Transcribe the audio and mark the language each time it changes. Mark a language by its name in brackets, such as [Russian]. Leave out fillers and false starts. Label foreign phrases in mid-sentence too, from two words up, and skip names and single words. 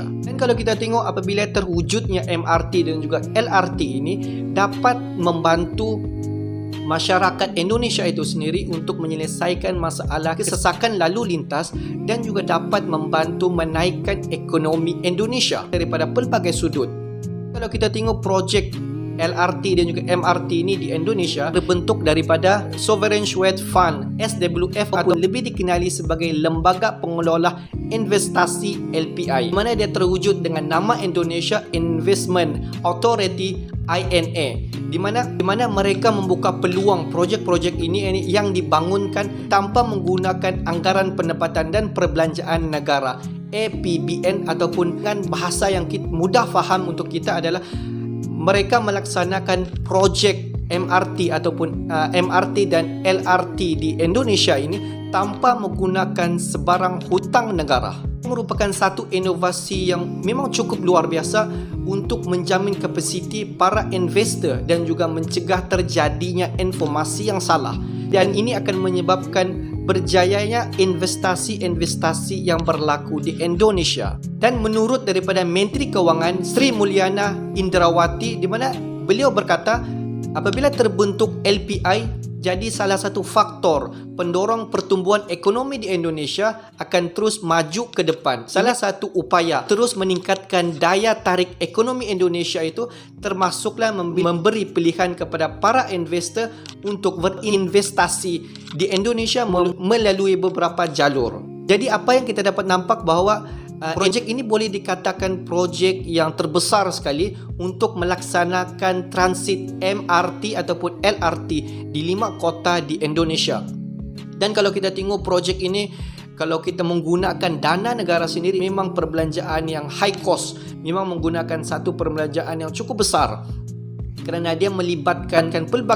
[Malay] Dan kalau kita tengok, apabila terwujudnya MRT dan juga LRT ini dapat membantu masyarakat Indonesia itu sendiri untuk menyelesaikan masalah kesesakan lalu lintas dan juga dapat membantu menaikkan ekonomi Indonesia daripada pelbagai sudut. Kalau kita tengok projek LRT dan juga MRT ini di Indonesia berbentuk daripada [English] Sovereign Wealth Fund [Malay] SWF atau lebih dikenali sebagai Lembaga Pengelola Investasi LPI, mana dia terwujud dengan nama Indonesia Investment Authority INA, di mana mereka membuka peluang projek-projek ini yang dibangunkan tanpa menggunakan anggaran pendapatan dan perbelanjaan negara APBN, ataupun dengan bahasa yang mudah faham untuk kita adalah mereka melaksanakan projek MRT ataupun MRT dan LRT di Indonesia ini tanpa menggunakan sebarang hutang negara. Merupakan satu inovasi yang memang cukup luar biasa untuk menjamin kapasiti para investor dan juga mencegah terjadinya informasi yang salah. Dan ini akan menyebabkan berjayanya investasi-investasi yang berlaku di Indonesia. Dan menurut daripada Menteri Keuangan Sri Mulyana Indrawati, di mana beliau berkata, apabila terbentuk LPI jadi salah satu faktor pendorong pertumbuhan ekonomi di Indonesia akan terus maju ke depan. Salah satu upaya terus meningkatkan daya tarik ekonomi Indonesia itu termasuklah memberi pilihan kepada para investor untuk berinvestasi di Indonesia melalui beberapa jalur. Jadi apa yang kita dapat nampak bahawa projek ini boleh dikatakan projek yang terbesar sekali untuk melaksanakan transit MRT ataupun LRT di 5 kota di Indonesia. Dan kalau kita tengok projek ini, kalau kita menggunakan dana negara sendiri, memang perbelanjaan yang [English] high cost, [Malay] memang menggunakan satu perbelanjaan yang cukup besar kerana dia melibatkan pelbagai pihak.